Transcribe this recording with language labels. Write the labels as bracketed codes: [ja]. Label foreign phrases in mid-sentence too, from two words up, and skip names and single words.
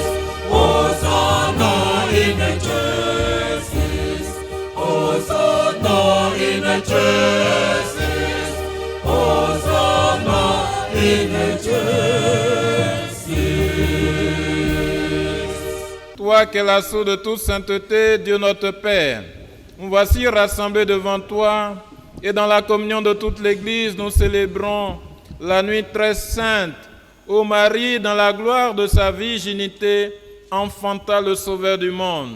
[la] Hosanna in excelsis, Hosanna in excelsis, Hosanna in excelsis. [fr] Toi qui es la source de toute sainteté, Dieu notre Père, nous voici rassemblés devant toi et dans la communion de toute l'Église, nous célébrons la nuit très sainte où Marie, dans la gloire de sa virginité, enfanta le Sauveur du monde.